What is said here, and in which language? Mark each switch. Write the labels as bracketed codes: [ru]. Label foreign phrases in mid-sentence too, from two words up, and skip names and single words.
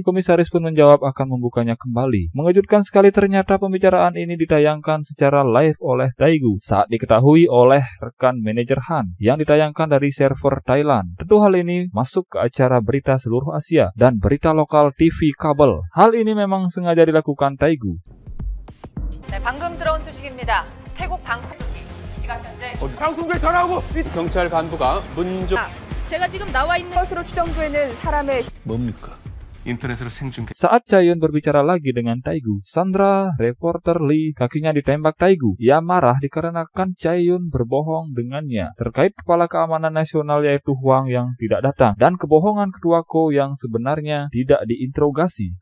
[id] Komisaris pun menjawab akan membukanya kembali. Mengejutkan sekali, ternyata pembicaraan ini ditayangkan secara live oleh Taegu saat diketahui oleh rekan manajer Han yang ditayangkan dari server Thailand. Tentu hal ini masuk ke acara berita seluruh Asia dan berita lokal TV kabel. Hal ini memang sengaja dilakukan Taegu. [ko] 네, 방금 들어온 소식입니다. 태국 방콕 시간 현재 상송구에 전화하고 경찰 간부가 문조 제가 지금 나와 있는 것으로 추정되는 사람의 뭡니까? 인터넷으로 생중계. [id] Saat Chaeyoung berbicara lagi dengan Taegu, Sandra, reporter Lee, kakinya ditembak Taegu. Ia marah dikarenakan Chaeyoung berbohong dengannya terkait Kepala Keamanan Nasional yaitu Hwang yang tidak datang dan kebohongan ketua Ko yang sebenarnya tidak diinterogasi.